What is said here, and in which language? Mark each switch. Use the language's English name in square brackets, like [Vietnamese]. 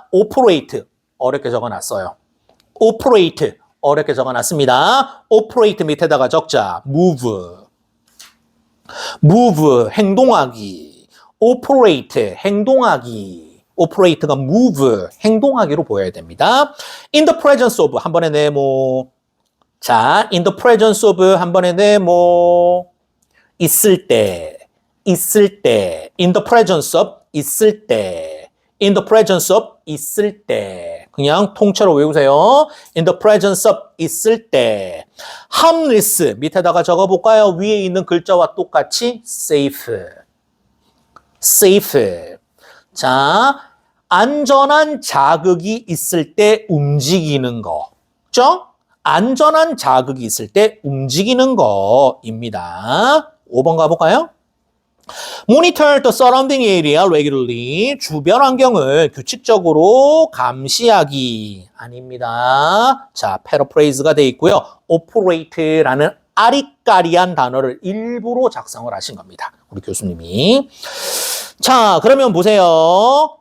[Korean] operate, 어렵게 적어놨어요. operate, 어렵게 적어놨습니다. operate 밑에다가 적자. move, 행동하기. operate, 행동하기. operate가 move, 행동하기로 보여야 됩니다. in the presence of, 한 번에 네모. 자, in the presence of, 한 번에 네모. 있을 때, 있을 때. in the presence of, 있을 때. in the presence of, 있을 때. 그냥 통째로 외우세요. in the presence of, 있을 때. harmless, 밑에다가 적어볼까요? 위에 있는 글자와 똑같이 safe. safe. 자, 안전한 자극이 있을 때 움직이는 거. 그죠? 안전한 자극이 있을 때 움직이는 거입니다. 5번 가볼까요? [English] Monitor the surrounding area regularly. [Korean] 주변 환경을 규칙적으로 감시하기. 아닙니다. 자, 패러프레이즈가 돼 있고요. operate라는 아리까리한 단어를 일부러 작성을 하신 겁니다. 우리 교수님이. 자, 그러면 보세요.